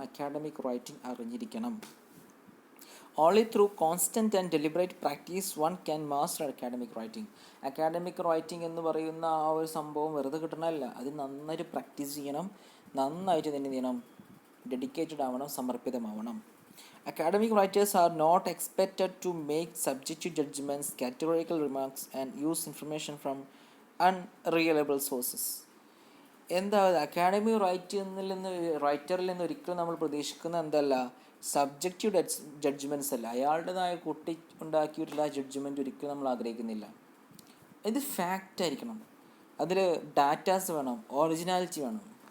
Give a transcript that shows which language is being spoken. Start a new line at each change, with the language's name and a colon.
Malayalam: Academic writing അറിഞ്ഞിരിക്കണം.
English: Only through constant and deliberate practice one can master academic writing.
Malayalam: Academic writing എന്ന് പറയുന്ന ആ ഒരു സംഭവം വെറുതെ കിട്ടണമല്ല, അത് നന്നായിട്ട് പ്രാക്ടീസ് ചെയ്യണം, നന്നായിട്ട് തന്നെ ചെയ്യണം, ഡെഡിക്കേറ്റഡ് ആവണം, സമർപ്പിതമാവണം.
English: Academic writers are not expected to make subjective judgments, categorical remarks, and use information from unreliable sources.
Malayalam: എന്താ അക്കാഡമിക് റൈറ്ററിൽ നിന്ന് ഒരിക്കലും നമ്മൾ പ്രതീക്ഷിക്കുന്ന എന്തല്ല, സബ്ജക്റ്റീവ് ജഡ്ജ്മെൻറ്റ്സ് അല്ല. അയാളുടേതായ കുട്ടി ഉണ്ടാക്കിയിട്ടുള്ള ജഡ്ജ്മെൻറ്റ് ഒരിക്കലും നമ്മൾ ആഗ്രഹിക്കുന്നില്ല. ഇത് ഫാക്റ്റ് ആയിരിക്കണം, അതിൽ ഡാറ്റാസ് വേണം, ഒറിജിനാലിറ്റി വേണം.